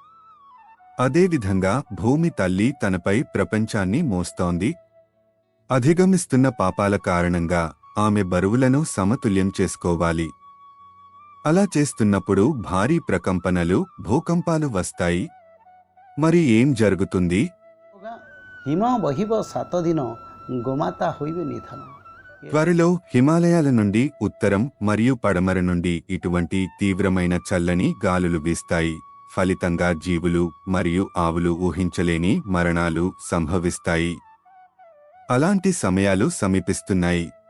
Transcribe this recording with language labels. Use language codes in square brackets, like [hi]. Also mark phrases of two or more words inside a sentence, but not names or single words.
[te] అదేవిధంగా భూమి తల్లి తనపై ప్రపంచాన్ని మోస్తోంది. అధిగమిస్తున్న పాపాల కారణంగా ఆమె బరువులను సమతుల్యం చేసుకోవాలి. అలా చేస్తున్నప్పుడు భారీ ప్రకంపనలు, భూకంపాలు వస్తాయి. మరి ఏం జరుగుతుంది? [or] ହିମ ବହିବ 7 ଦିନ ଗୋମାତା ହୋଇବେ ନିଧନ. [te] త్వరలో హిమాలయాల నుండి ఉత్తరం మరియు పడమర నుండి ఇటువంటి తీవ్రమైన చల్లని గాలులు వీస్తాయి. ఫలితంగా జీవులు మరియు ఆవులు ఊహించలేని మరణాలు సంభవిస్తాయి. అలాంటి సమయాలు సమీపిస్తున్నాయి.